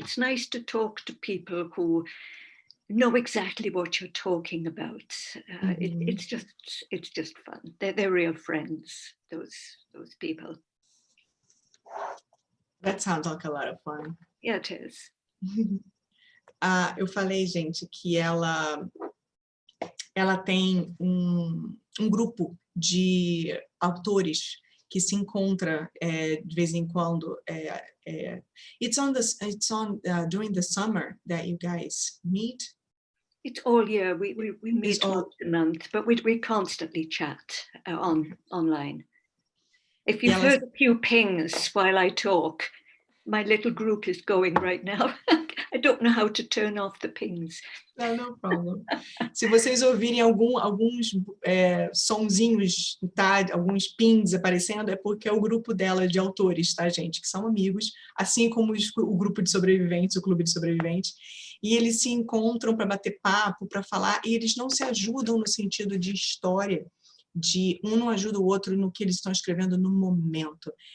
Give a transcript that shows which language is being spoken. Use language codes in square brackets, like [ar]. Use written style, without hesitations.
[en] It's nice to talk to people who know exactly what you're talking about. It's just fun. They're real friends, those people. That sounds like a lot of fun. Yeah, it is. [pt] Eu falei, gente, que ela tem um grupo de autores que se encontra de vez em quando. [en] It's on during the summer that you guys meet. It's all year. We meet once a month, but we constantly chat online. If you've heard a few pings while I talk, my little group is going right now. I don't know how to turn off the pings. No problem. [pt] Se vocês ouvirem alguns sonzinhos, tá? Alguns pings aparecendo, é porque é o grupo dela de autores, tá, gente? Que são amigos, assim como o grupo de sobreviventes, o clube de sobreviventes. E eles se encontram para bater papo, para falar, e eles não se ajudam no sentido de história, de um não ajuda o outro no que eles estão escrevendo no momento.